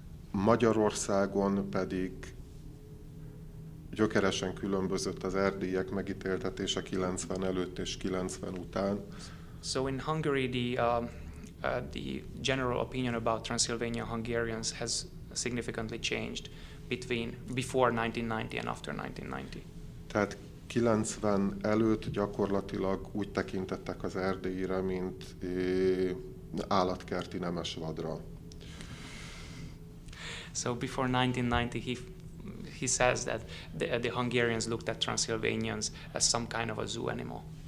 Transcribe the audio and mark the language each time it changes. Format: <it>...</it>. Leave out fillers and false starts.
<hu>Magyarországon pedig gyökeresen különbözött az erdélyiek megítéltetése 90 előtt és 90 után.</hu> <en>So in Hungary, the general opinion about Transylvanian Hungarians has significantly changed before 1990 and after 1990.</en> <hu>Tehát 90 előtt gyakorlatilag úgy tekintettek az erdélyire, mint állatkerti nemes vadra.</hu> <en>So before 1990, he says that the Hungarians looked at Transylvanians as some kind of a zoo animal.</en>